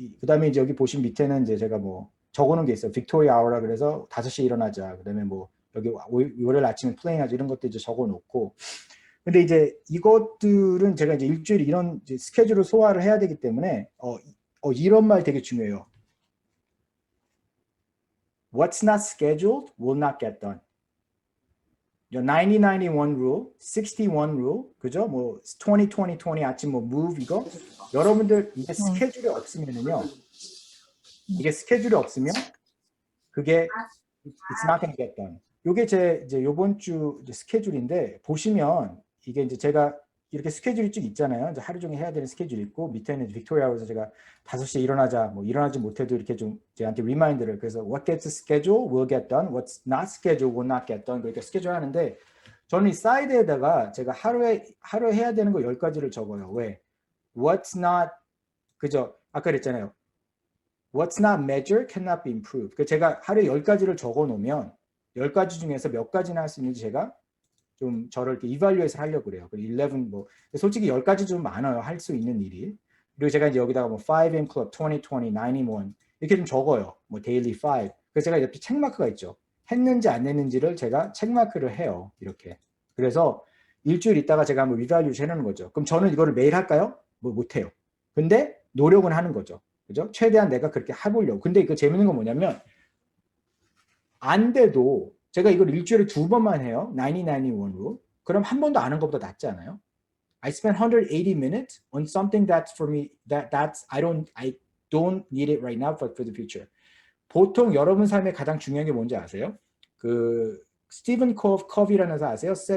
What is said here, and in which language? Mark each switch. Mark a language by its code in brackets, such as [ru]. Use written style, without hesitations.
[ko] 그다음에 이제 여기 보신 밑에는 이제 제가 뭐 적어놓은 게 있어요. 빅토리아 아워라 그래서 5시에 일어나자. 그다음에 뭐 여기 월요일 아침에 플레잉하자 이런 것도 이제 적어놓고 근데 이제 이것들은 제가 이제 일주일 이런 이제 스케줄을 소화를 해야 되기 때문에 이런 말 되게 중요해요. [en] What's not scheduled will not get done. 90-91 rule, 61 rule, [ko] 그죠? 뭐 20-20-20 아침 뭐 move 이거 여러분들 이게 스케줄이 없으면은요. 이게 스케줄이 없으면 그게 [en] it's not gonna get done. [ko] 요게 제 이제 요번 주 이제 스케줄인데 보시면 이게 이제 제가 이렇게 스케줄이 쭉 있잖아요. 이제 하루 종일 해야 되는 스케줄이 있고 밑에는 빅토리아에서 제가 5시에 일어나자 뭐 일어나지 못해도 이렇게 좀 저한테 리마인드를 그래서 [en] what gets scheduled will get done, [ko] what's not scheduled will not get done 그렇게 스케줄 하는데 저는 이 사이드에다가 제가 하루에 해야 되는 거 10가지를 적어요. 왜? [en] What's not [ko] 그죠? 아까 그랬잖아요. [en] What's not measured cannot be improved. [ko] 그 제가 하루에 10가지를 적어 놓으면 10가지 중에서 몇 가지나 할 수 있는지 제가 좀 저를 이렇게 이발류에서 하려고 그래요. 11 뭐 솔직히 10가지 좀 많아요. 할 수 있는 일이. 그리고 제가 이제 여기다가 뭐 5am club, 2020, 91 이렇게 좀 적어요. 뭐 daily 5. 그래서 제가 옆에 체크마크가 있죠. 했는지 안 했는지를 제가 체크마크를 해요. 이렇게. 그래서 일주일 있다가 제가 한번 리발류에서 해놓는 거죠. 그럼 저는 이거를 매일 할까요? 뭐 못해요. 근데 노력은 하는 거죠. 그죠? 최대한 내가 그렇게 해보려고. 근데 그 재밌는 건 뭐냐면 안 돼도 제가 이걸 일주일에 2번만 해요. 90-91로. 그럼 한 번도 안 한 것보다 낫지 않아요? [en] I spent 180 minutes on something that's for me that's I don't need it right now but for the future. [ko] 보통 여러분 삶에 가장 중요한 게 뭔지 아세요? 그 스티븐 커비라는 사람 아세요?